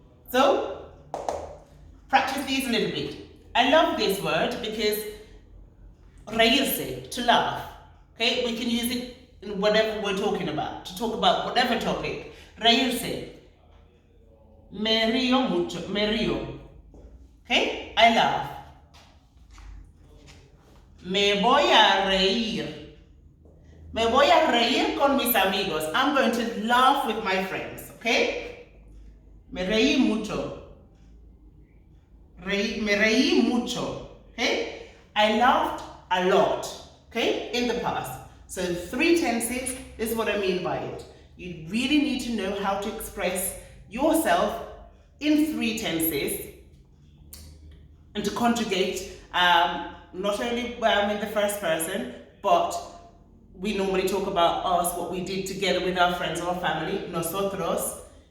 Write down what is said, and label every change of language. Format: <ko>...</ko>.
<en>So, practice these a little bit. I love this word because reírse, to laugh. Okay, we can use it in whatever we're talking about, to talk about whatever topic.</en> <es>Reírse. Me río mucho, me río.</es> <en>Okay, I laugh.</en> <es>Me voy a reír. Me voy a reír con mis amigos.</es> <en>I'm going to laugh with my friends, okay?</en> <es>Me reí mucho. Me reí mucho,</es> <en>okay? I laughed a lot, okay, in the past. So 3 tenses is what I mean by it. You really need to know how to express yourself in 3 tenses and to conjugate not only in the first person, but we normally talk about us, what we did together with our friends or our family, nosotros.</en>